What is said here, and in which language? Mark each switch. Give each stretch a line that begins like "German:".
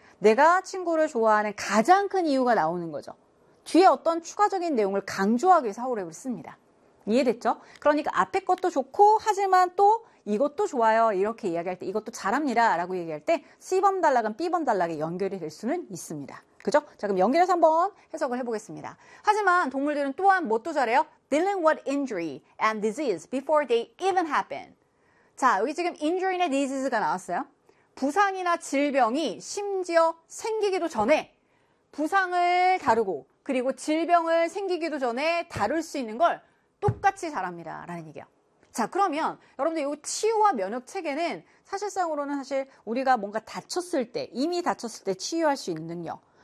Korean: 내가 친구를 좋아하는 가장 큰 이유가 나오는 거죠. 뒤에 어떤 추가적인 내용을 강조하기 위해서 하우랩을 씁니다. 이해됐죠? 그러니까 앞에 것도 좋고 하지만 또 이것도 좋아요 이렇게 이야기할 때 이것도 잘합니다 라고 얘기할 때 C번 단락은 B번 단락에 연결이 될 수는 있습니다. 그죠? 자, 그럼 연결해서 한번 해석을 해보겠습니다. 하지만 동물들은 또한 뭣도 잘해요?
English: Dealing with injury and disease before they even happen.
Korean: 자, 여기 지금 injury나 disease가 나왔어요. 부상이나 질병이 심지어 생기기도 전에 부상을 다루고 그리고 질병을 생기기도 전에 다룰 수 있는 걸 똑같이 잘합니다. 라는 얘기예요. 자, 그러면 여러분들 이 치유와 면역 체계는 사실상으로는 사실 우리가 뭔가 다쳤을 때, 이미 다쳤을 때 치유할 수 있는 능력.